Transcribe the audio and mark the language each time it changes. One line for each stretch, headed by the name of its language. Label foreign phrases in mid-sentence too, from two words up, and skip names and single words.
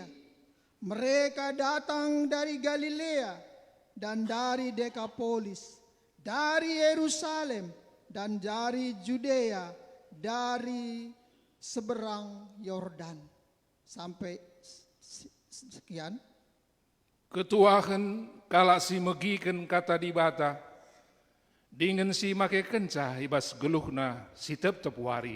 Indonesian: Mereka datang dari Galilea dan dari Dekapolis, dari Yerusalem dan dari Judea, dari seberang Yordan. Sampai sekian.
Batak Karo: Ketuahan kala si megiken kata dibata, dengan si make kencah ibas geluhna si tep-tep wari.